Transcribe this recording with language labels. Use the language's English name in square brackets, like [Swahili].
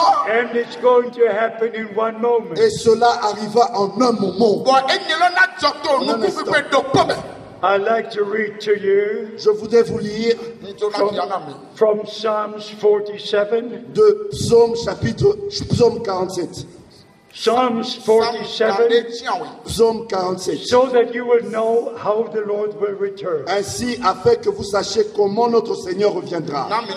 [English] And it's going to happen in one moment. [French] Et cela arriva en un moment. [English] I'd like to read to you [French] Je voudrais vous lire [English] from Psalms 47. [French] de Psaume 47. [English] Psalms 47, [French] Psaume 47. [English] so that you will know how the Lord will return. [French] Ainsi, afin que vous sachiez comment notre Seigneur reviendra.